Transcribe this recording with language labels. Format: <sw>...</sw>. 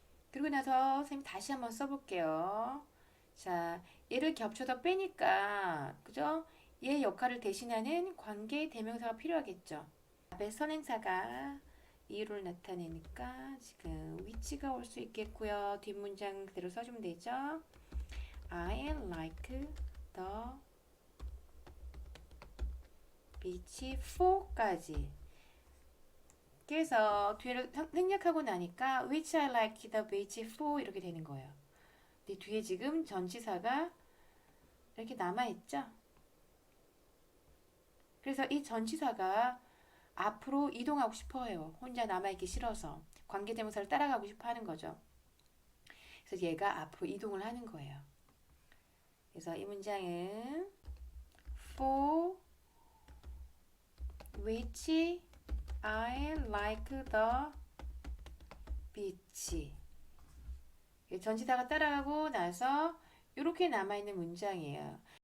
<ko>그리고 나서 선생님 다시 한번 써볼게요. 자, 얘를 겹쳐서 빼니까 그죠? 얘 역할을 대신하는 관계 대명사가 필요하겠죠. 앞에 선행사가 이유를 나타내니까 지금 위치가 올 수 있겠고요. 뒷문장 그대로 써주면 되죠.</ko> <en>I like the beach for까지.</en> <ko>그래서 뒤를 생략하고 나니까</ko> <en>which I like the beach for</en> <ko>이렇게 되는 거예요. 근데 뒤에 지금 전치사가 이렇게 남아있죠. 그래서 이 전치사가 앞으로 이동하고 싶어 해요. 혼자 남아있기 싫어서 관계대명사를 따라가고 싶어 하는 거죠. 그래서 얘가 앞으로 이동을 하는 거예요. 그래서 이 문장은</ko> <en>for which I like the beach.</en> <ko>전치사가 따라가고 나서 이렇게 남아있는 문장이에요.</ko>